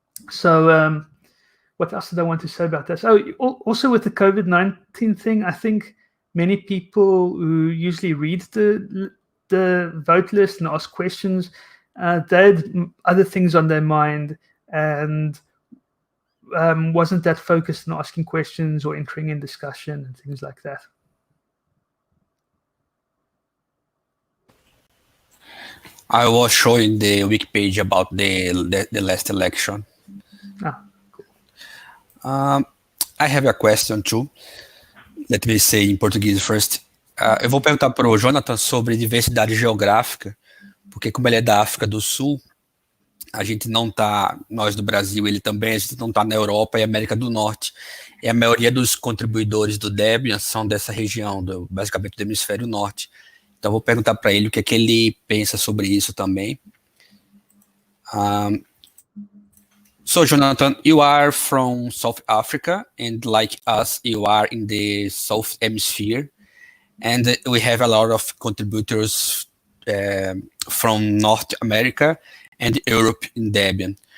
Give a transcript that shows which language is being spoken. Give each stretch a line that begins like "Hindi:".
English: So what else did I want to say about this? Oh, also with the COVID-19 thing, I think many people who usually read the vote list and ask questions, they had other things on their mind and wasn't that focused on asking questions or entering in discussion and things like that. I was showing the wiki page about the last election. Cool. I have a question too. Let me say
Portuguese: em português
English: first.
Portuguese: Eu vou perguntar para o Jonathan sobre diversidade geográfica, porque como ele é da África do Sul, a gente não está, nós do Brasil, ele também, a gente não está na Europa e América do Norte. E a maioria dos contribuidores do Debian são dessa região, basicamente do hemisfério norte. Então, vou perguntar para ele o que é que ele pensa sobre isso também.
English: So, Jonathan, you are from South Africa, and like us, you are in the South Hemisphere, and we have a lot of contributors from North America and Europe in Debian.